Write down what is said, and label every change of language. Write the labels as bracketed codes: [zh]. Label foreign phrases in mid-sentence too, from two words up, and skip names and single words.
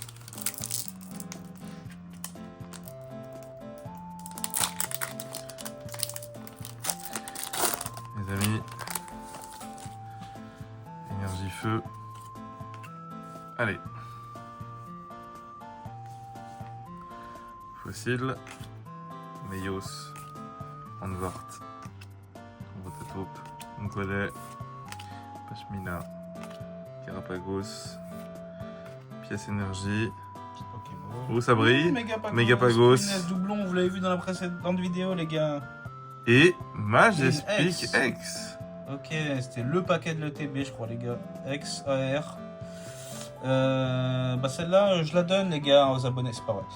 [fr] Les amis. Énergie feu. Allez. Fossile. Meios. Anvart. Rotataupe. Moukolet. Pashmina. Carapagos. Pièce énergie. Oh, ça brille. Megapagos. Doublon, vous l'avez vu dans la précédente vidéo, les gars. Et Majespic X. X. Ok, c'était le paquet de l'ETB, je crois, les gars. X, AR. Bah celle-là, je la donne, les gars, aux abonnés, c'est pas vrai.